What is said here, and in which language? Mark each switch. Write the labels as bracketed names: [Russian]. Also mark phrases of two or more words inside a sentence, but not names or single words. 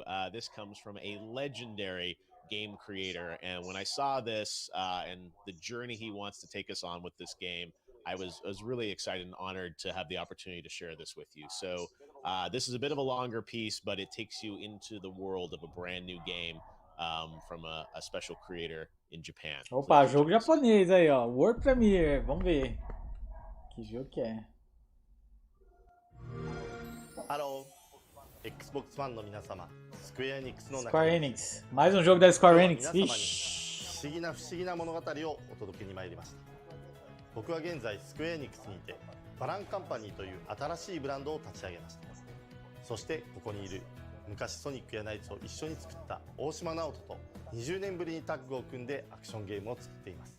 [English] This comes from a legendary game creator, and when I saw this and the journey he wants to take us on with this game, I was really excited and honored to have the opportunity to share this with you. So this is a bit of a longer piece, but it takes you into the world of a brand new game from a special creator in Japan. [Portuguese] Opa, jogo japonês aí, ó. [English] World Premiere. [Portuguese] Vamos ver. Que jogo que é? [English] Hello, [Japanese] Xbox ファンの皆様、スクエアエニックスの中 Square Enix. [Portuguese] Mais um jogo da Square Enix. [Japanese] 皆様に [Portuguese] Ixi. [Japanese] 不思議な物語をお届けに参りました。僕は現在スクエアエニックスにいてバランカンパニーという新しいブランドを立ち上げました。そしてここにいる昔ソニックやナイツを一緒に作った大島直人と20年ぶりにタッグを組んでアクションゲームを作っています。